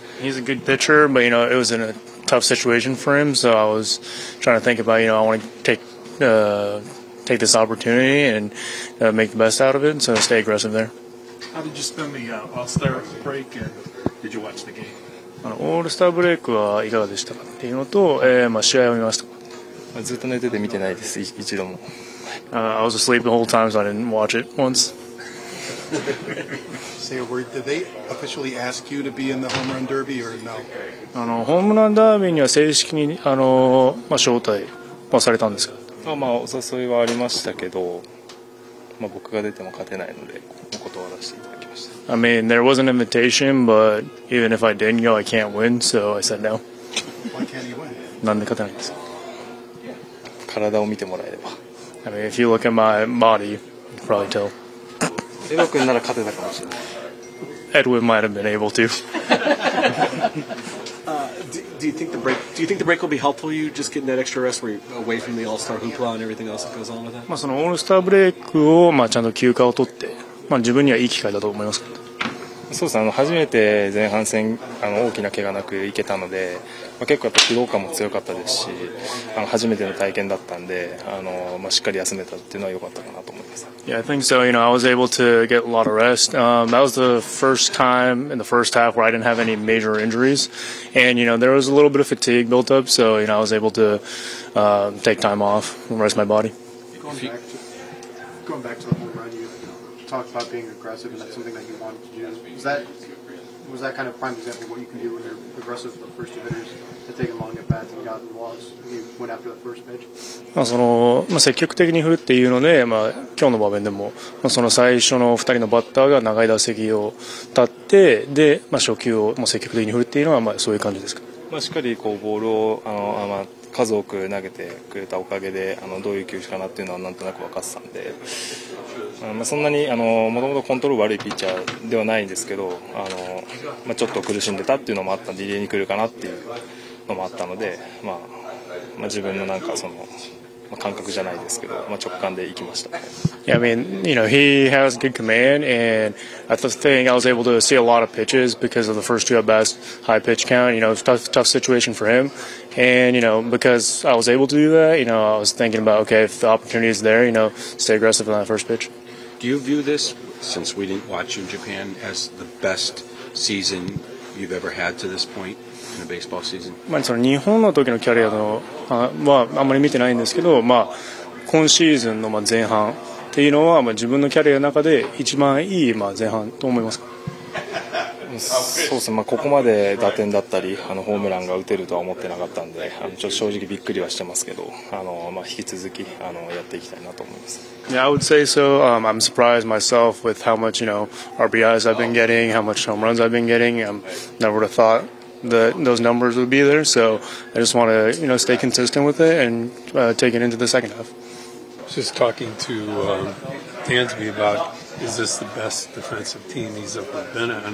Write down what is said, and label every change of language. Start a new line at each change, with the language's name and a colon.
English: He's a good pitcher, but it was in a tough situation for him, so I was trying to think about, I want to take this opportunity and make the best out of it, so stay aggressive there. How did you spend the All-Star break, and did you watch the game?
Japanese: オールスターブレイクはいかがでしたかっていうのと、試合を見ましたか？ずっと寝てて見てないです、一度も。
English: I was asleep the whole time, so I didn't watch it once. Did they officially ask you to be in the home run derby or no?
Japanese: ホームランダービーには正式に招待はされたんですか？お誘いはありましたけど、僕が出ても勝てないので断らせていただきました。
English: I mean, there was an invitation, but even if I didn't go, I can't win, so I said no. Why can't you win?
Japanese: なんで勝てないんですか？体を見てもらえれば。
English: I mean, if you look at my body, you can probably tell.
Japanese: エド君なら勝てたかもしれない。
English: Edwin might have been able to. Do you think the break will be helpful? You just getting that extra rest, where you're away from the All-Star hoopla and everything else that goes on with that?
Japanese: そのオールスターブレイクをちゃんと休暇を取って、自分にはいい機会だと思いますか？そうですね。初めて前半戦大きな怪我なくいけたので、結構やっぱ疲労感も強かったですし、初めての体験だったんで、しっかり休めたっていうのは良かったかなと思います。
English: Yeah, I think so. I was able to get a lot of rest. That was the first time in the first half where I didn't have any major injuries, and there was a little bit of fatigue built up. So I was able to take time off and rest my body. Going back to the home run, you talked about being aggressive, and that's something that you wanted to do. Was that kind of prime example of what you can do when you're aggressive with the first two hitters to take a long at bat and got in the walks and you went after the first pitch?
Japanese: 積極的に振るっていうので、今日の場面でもその最初の2人のバッターが長い打席を立ってで、初球を積極的に振るっていうのはそういう感じですか？しっかりボールを数多く投げてくれたおかげでどういう球種かなっていうのはなんとなく分かってたんで、そんなにもともとコントロール悪いピッチャーではないんですけど、ちょっと苦しんでたっていうのもあったんで入れに来るかなっていうのもあったので、自分のなんかその、感覚じゃないですけど、直感で行きました。
English: Yeah, I mean, he has good command, and I think I was able to see a lot of pitches because of the first two at bats, high pitch count. It's tough situation for him, and because I was able to do that, I was thinking about, okay, if the opportunity is there, stay aggressive on that first pitch. Do you view this, since we didn't watch you in Japan, as the best season you've ever had to this point in a baseball season?
Japanese: その日本の時のキャリアのはあんまり見てないんですけど、今シーズンの前半っていうのは自分のキャリアの中で一番いい前半と思いますか？そうですね、ここまで打点だったりホームランが打てるとは思ってなかったんで、ちょっと正直びっくりはしてますけど、引き続きやっていきたいなと思います。
English: Yeah, I would say so. I'm surprised myself with how much RBIs I've been getting, how much home runs I've been getting. Never would have thought that those numbers would be there. So I just want to stay consistent with it and take it into the second half. Just talking to Dansby about, is this the best defensive team he's ever been on?